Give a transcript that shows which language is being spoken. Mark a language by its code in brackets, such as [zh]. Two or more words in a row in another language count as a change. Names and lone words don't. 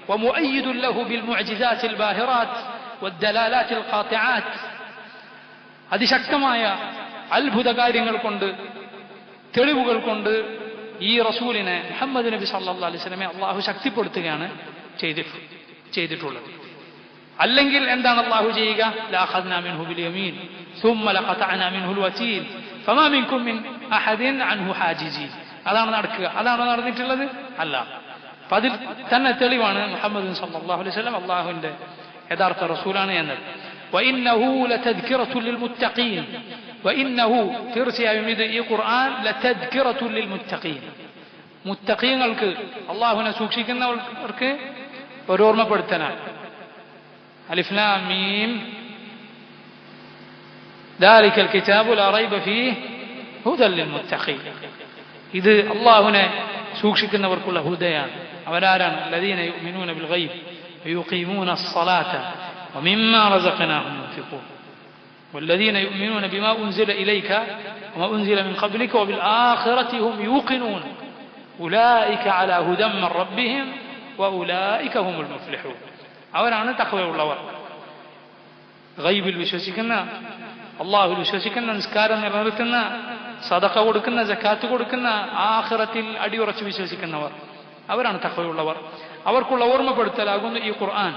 [ml] അതിശക്തമായ അത്ഭുത കാര്യങ്ങൾ കൊണ്ട്, തെളിവുകൾ കൊണ്ട് ഈ റസൂലിനെ മുഹമ്മദ് നബി [ar] صلى الله عليه وسلم [ml] അള്ളാഹു ശക്തിപ്പെടുത്തുകയാണ് ചെയ്തിട്ടുള്ളത്. അല്ലെങ്കിൽ എന്താണ് അള്ളാഹു ചെയ്യുക? [ar] لأخذنا منه باليمين ثم لقطعنا منه الوتين فما منكم من احد عنه حاجزين. [ml] അതാണ് നടക്കുക. അതാണോ നടന്നിട്ടുള്ളത്? അല്ല. അപ്പൊ അതിൽ തന്നെ തെളിവാണ് മുഹമ്മദ് [ar] صلى الله عليه وسلم [ml] അള്ളാഹുവിന്റെ യഥാർത്ഥ റസൂലാണ് എന്നത്. [ar] وإنه لتذكرة للمتقين, [ml] വഇന്നഹു തീർച്ചയായും ഇത് ഈ ഖുർആൻ [ar] لتذكرة للمتقين, [ml] മുത്തഖീങ്ങൾക്ക് അള്ളാഹുവിനെ സൂക്ഷിക്കുന്നവർക്ക് ഒരു ഓർമ്മപ്പെടുത്തലാണ്. [ar] ألف لام ميم ذلك الكتاب لا ريب فيه هدى للمتقين. [ml] ഇത് അള്ളാഹുവിനെ സൂക്ഷിക്കുന്നവർക്കുള്ള ഹുദയാണ്. അവരാരാണ്? [ar] الذين يؤمنون بالغيب ويقيمون الصلاة ومما رزقناهم ينفقون والذين يؤمنون بما أنزل إليك وما أنزل من قبلك وبالآخرة هم يوقنون أولئك على هدى من ربهم وأولئك هم المفلحون. [ml] അവരാണ് തഖ്വയുള്ളവർ. ഗൈബിൽ വിശ്വസിക്കുന്ന, അള്ളാഹുവിൽ വിശ്വസിക്കുന്ന, നിസ്കാരം നിലനിർത്തുന്ന, സദഖ കൊടുക്കുന്ന, സക്കാത്ത് കൊടുക്കുന്ന, ആഖിറത്തിൽ അടിയുറച്ച് വിശ്വസിക്കുന്നവർ, അവരാണ് തഖ്വയുള്ളവർ. അവർക്കുള്ള ഓർമ്മപ്പെടുത്തലാകുന്നു ഈ ഖുർആൻ.